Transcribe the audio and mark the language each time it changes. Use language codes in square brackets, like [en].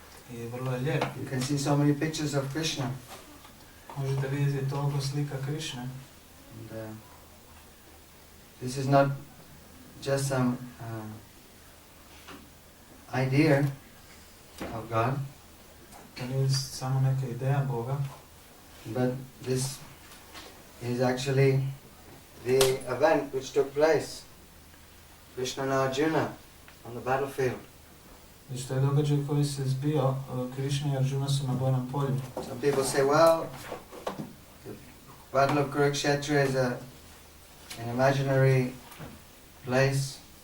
[hr] I vrlo je lijep. [en] You can see so many pictures of Krishna. [hr] Možete vidjeti toliko slika Krishne. [en] And this is not just some idea of God, [hr] To nije samo neka ideja Boga, [en] but this is actually the event which took place. Krishna and Arjuna on the battlefield. [hr] već to je događaj koji se zbio, Krishna i Arjuna su na bojnom polju. [en] Some people say, well, the battle of Kurukshetra is an imaginary place.